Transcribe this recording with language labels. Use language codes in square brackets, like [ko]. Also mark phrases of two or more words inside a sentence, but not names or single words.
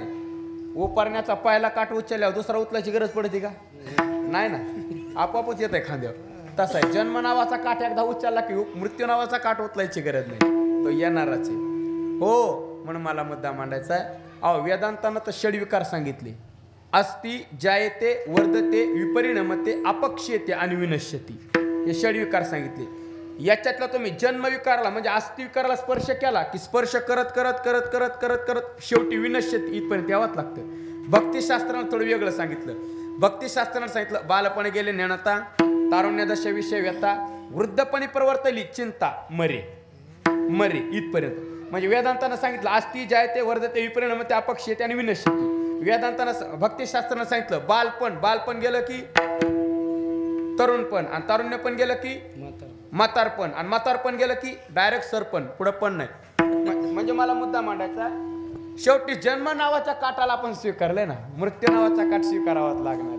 [mr] उपरण्याचा पहिला काठ उचलल्यावर दुसरा उचलायची गरज पडते का? नाही ना, आपोआपच येत आहे खांद्यावर. तसा आहे. जन्म नावाचा काठ एकदा उचलला की मृत्यू नावाचा काठ उचलायची गरज नाही. तो येणारच आहे. हो, म्हणून मला मुद्दा मांडायचा आहे. वेदांतानं तर षडविकार सांगितले. [sa] अस्ति जायते वर्धते विपरिणमते अपक्ष्यते आणि विनश्यती. [mr] हे षडविकार सांगितले. याच्यातला तुम्ही जन्मविकारला म्हणजे अस्थिविकाराला स्पर्श केला की स्पर्श करत करत करत करत करत करत शेवटी विनश्यत इथपर्यंत यावंच लागतं. भक्तिशास्त्रानं थोडं वेगळं सांगितलं. भक्तिशास्त्रानं सांगितलं बालपणे गेले नेणता, तारुण्यदशा विषय व्यथा, वृद्धपणी प्रवर्तली चिंता मरे मरे इथपर्यंत. म्हणजे वेदांतानं सांगितलं [sa] अस्ति जायते वर्धते विपरिणामते अपक्षयते [mr] आणि विनश्यती. वेदांतानं भक्तिशास्त्रानं सांगितलं बालपण गेलं की तरुणपण, आणि तारुण्य पण गेलं की म्हातारपण, आणि म्हातारपण गेलं की डायरेक्ट सरपण, पुढं पण नाही. म्हणजे मला मुद्दा मांडायचा, शेवटी जन्म नावाच्या काठाला आपण स्वीकारलंय ना, मृत्यू नावाचा काठ स्वीकारावाच लागणार आहे.